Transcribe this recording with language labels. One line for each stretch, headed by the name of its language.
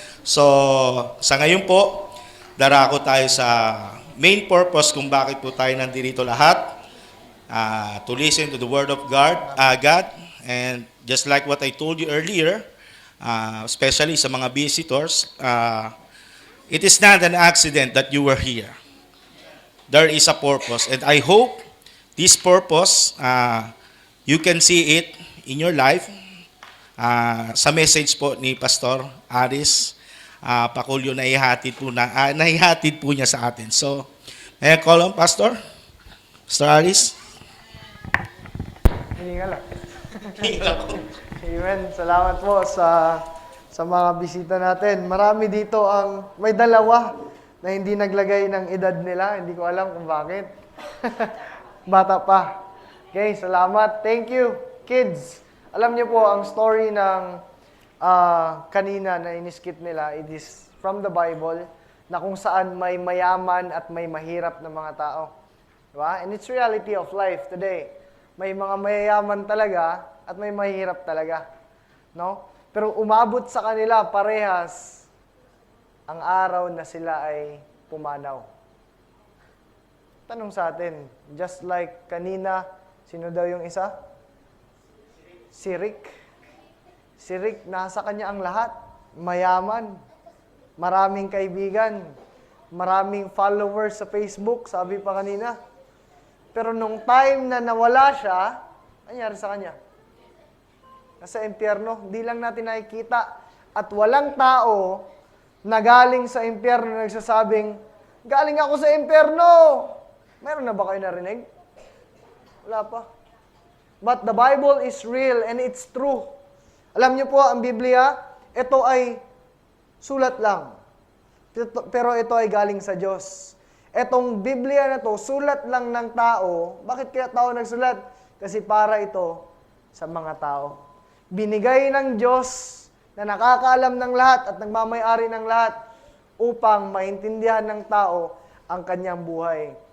Filipino: So, sa ngayon po, darako tayo sa
English: main purpose
Filipino: kung bakit po tayo nandito lahat.
English: To listen to the Word of God. And just like what I told you earlier, especially
Filipino: sa mga
English: visitors, it is not an accident that you were here. There is a purpose. And I hope this purpose, you can see it in your life.
Filipino: Sa message po ni Pastor Aris Paculio, nahihatid po niya sa atin.
English: So, may I call on Pastor Aris?
Filipino: Hiningal lang. Amen. Salamat po sa mga bisita natin. Marami dito ang may dalawa na hindi naglagay ng edad nila. Hindi ko alam kung bakit. Bata pa. Okay, salamat.
English: Thank you, kids.
Filipino: Alam niyo po, ang story ng kanina na iniskit nila,
English: it is from the Bible,
Filipino: na kung saan may mayaman at may mahirap na mga tao. Diba?
English: And it's reality of life today.
Filipino: May mga mayayaman talaga at may mahirap talaga. No? Pero umabot sa kanila parehas ang araw na sila ay pumanaw. Tanong sa atin,
English: just like
Filipino: kanina, sino daw yung isa? Si Rick. Si Rick, nasa kanya ang lahat. Mayaman, maraming kaibigan, maraming followers sa Facebook, sabi pa kanina. Pero nung time na nawala siya, nangyari sa kanya? Nasa impyerno, hindi lang natin nakikita. At walang tao na galing sa impyerno na nagsasabing, galing ako sa impyerno! Meron na ba kayo narinig? Wala pa.
English: But the Bible is real and it's true.
Filipino: Alam niyo po, ang Biblia, ito ay sulat lang. Pero ito ay galing sa Diyos. Etong Biblia na to, sulat lang ng tao. Bakit kaya tao nagsulat? Kasi para ito sa mga tao. Binigay ng Diyos na nakakaalam ng lahat at nagmamay-ari ng lahat upang maintindihan ng tao ang kanyang buhay.